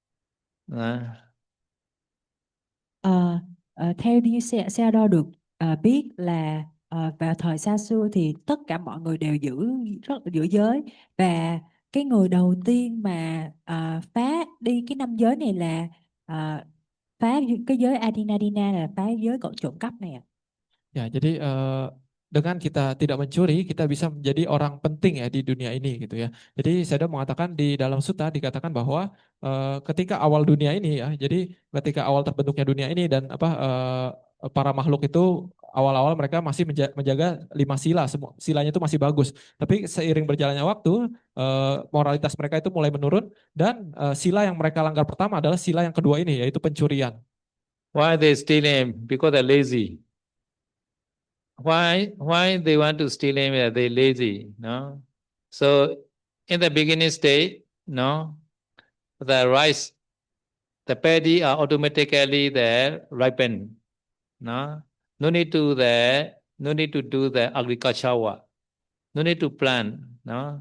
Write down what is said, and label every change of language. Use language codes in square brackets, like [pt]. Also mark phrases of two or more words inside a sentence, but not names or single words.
[vi] Theo như xe đo được biết là vào thời xa xưa thì tất cả mọi người đều giữ giới, và cái người đầu tiên mà phá đi cái 5 giới này là phá cái giới Adinadina, là phá giới trộm cắp này. [id] Ya, jadi dengan kita tidak mencuri, kita bisa menjadi orang penting ya di dunia ini gitu ya. Jadi Sayadaw mengatakan di dalam sutta dikatakan bahwa ketika awal dunia ini ya, jadi ketika awal terbentuknya dunia ini dan para makhluk itu awal-awal mereka masih menjaga 5 sila, semua silanya itu masih bagus. Tapi seiring berjalannya waktu, moralitas mereka itu mulai menurun dan sila yang mereka langgar pertama adalah sila yang kedua ini, yaitu pencurian. [en] Why they stealing? Because they're lazy. Why they want to steal him? They lazy, no? So in the beginning state, no, the rice, the paddy are automatically there ripen, no, no need to no need to do the agriculture work, no need to plant, no.